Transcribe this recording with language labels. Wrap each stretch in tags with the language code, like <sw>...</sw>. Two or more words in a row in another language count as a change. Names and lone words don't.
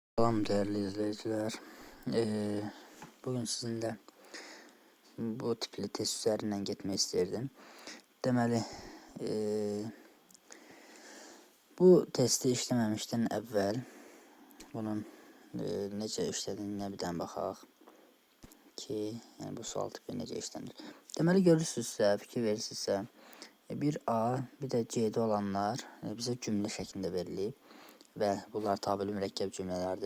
<tr>Selam değerli izleyiciler. Bugün sizinle bu tipli test üzerinden gitmek isterdim.</tr> <az>Deməli, bu testi işləməmişdən əvvəl bunun necə işlədiyinə birdən baxaq ki, yəni bu sual tipi necə işlənir. Deməli, görürsünüzsə, fikir verirsinizsə, bir A, bir də C'də olanlar bizə cümlə şəklində verilib və bunlar tabeli mürəkkəb cümlələrdir.</az>